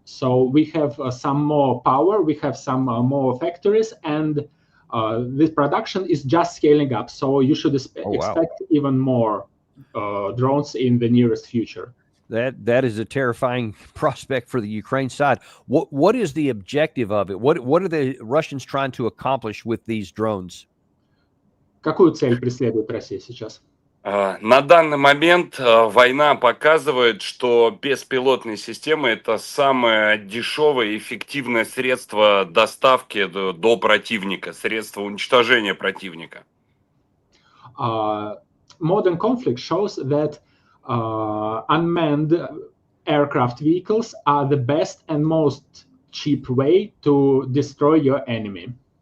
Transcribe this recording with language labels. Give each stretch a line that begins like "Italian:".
English: So we have some more power, we have some more factories, and this production is just scaling up. So you should expect even more drones in the nearest future. That is a terrifying prospect for the Ukraine side. What is the objective of it? What are the Russians trying to accomplish with these drones?
Russian: Какую цель преследует Россия сейчас? На данный момент война показывает, что беспилотные системы — это самое дешевое и эффективное средство доставки до противника, средство уничтожения противника.
English: Modern conflict shows that unmanned aircraft vehicles are the best and most cheap way to destroy your enemy.